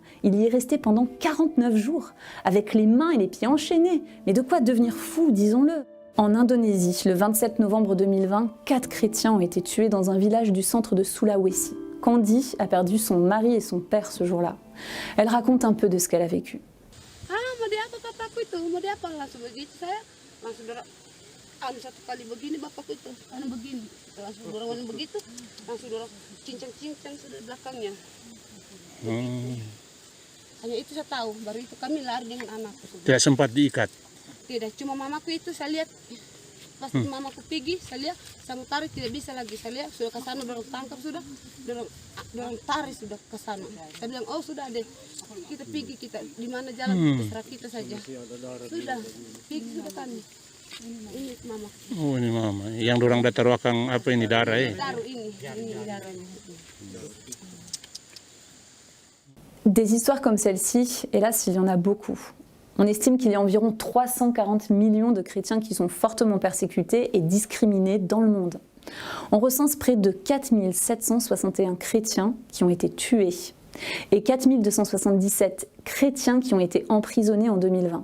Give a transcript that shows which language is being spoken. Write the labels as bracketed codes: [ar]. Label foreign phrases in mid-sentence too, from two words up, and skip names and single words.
[fr] Il y est resté pendant 49 jours, avec les mains et les pieds enchaînés. Mais de quoi devenir fou, disons-le. En Indonésie, le 27 novembre 2020, 4 chrétiens ont été tués dans un village du centre de Sulawesi. Candy a perdu son mari et son père ce jour-là. Elle raconte un peu de ce qu'elle a vécu. [id] Satu kali begini bapakku itu, begini, langsung dorongan begitu, langsung dorong cincang-cincang sudah belakangnya. Hanya itu saya tahu, baru itu kami lari dengan anakku. Tidak sempat diikat? Tidak, cuma mamaku itu saya lihat, pas mamaku pergi, saya lihat, saya mau tarik tidak bisa lagi, saya lihat sudah ke sana, dorong tangkap sudah, dorong tarik sudah ke sana. Saya bilang, oh sudah deh, kita pergi, kita di mana jalan, terserah kita saja. Sudah, pergi sudah kami. Ini mama. Oh ini mama. Yang dorang dah taruhkan apa ini darah ya? Taruh ini darahnya. [fr] Des histoires comme celle-ci, hélas, il y en a beaucoup. On estime qu'il y a environ 340 millions de chrétiens qui sont fortement persécutés et discriminés dans le monde. On recense près de 4761 chrétiens qui ont été tués et 4277 chrétiens qui ont été emprisonnés en 2020.